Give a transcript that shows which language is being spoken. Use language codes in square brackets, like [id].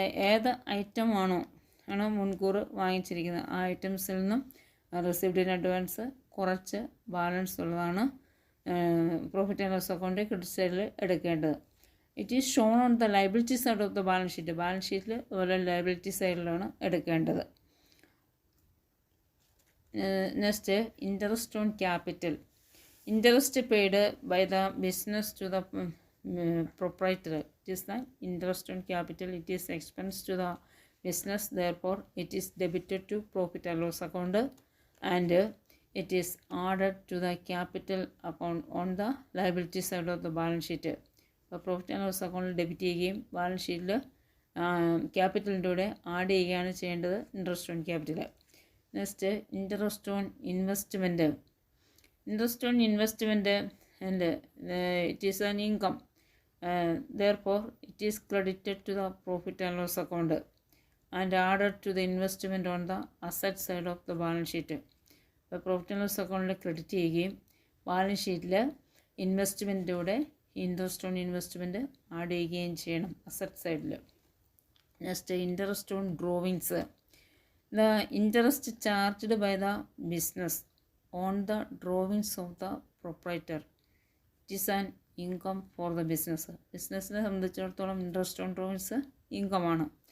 [ml] ഏത് ഐറ്റം ആണോ മുൻകൂർ വാങ്ങിച്ചിരിക്കുന്നത് ആ ഐറ്റംസിൽ നിന്നും റിസീവ്ഡ് ഇൻ അഡ്വാൻസ് കുറച്ച് ബാലൻസ് ഉള്ളതാണ് profit and loss account credit സൈഡിൽ എടുക്കേണ്ടത്. [en] it is shown on the liability side of the balance sheet, [ml] balance ഷീറ്റിൽ അതുപോലെ ലയബിലിറ്റി സൈഡിലാണ് എടുക്കേണ്ടത്. [en] Next interest on capital. Interest paid by the business to the proprietor. It is the interest on capital. It is expense to the business. Therefore, it is debited to profit and loss account, and it is added to the capital account on the liability side of the balance sheet. [ml] അപ്പോൾ profit and loss അക്കൗണ്ടിൽ debit ചെയ്യുകയും balance ഷീറ്റിൽ ക്യാപിറ്റലിൻ്റെ കൂടെ add ചെയ്യുകയാണ് ചെയ്യേണ്ടത് interest on capital. [en] Next interest on investment. Interest on investment and it is an income. Therefore, it is credited to the profit and loss account and added to the investment on the asset side of the balance sheet. [ml] അപ്പോൾ profit and loss അക്കൗണ്ടിൽ credit ചെയ്യുകയും balance ഷീറ്റിൽ ഇൻവെസ്റ്റ്മെൻറ്റോടെ interest on investment add ചെയ്യുകയും ചെയ്യണം asset സൈഡിൽ. [en] Next interest on drawings. The interest charged by the business on the drawings of the proprietor. It is an income for the business. [ml] ബിസിനസ്സിനെ സംബന്ധിച്ചിടത്തോളം interest on drawings income ആണ്.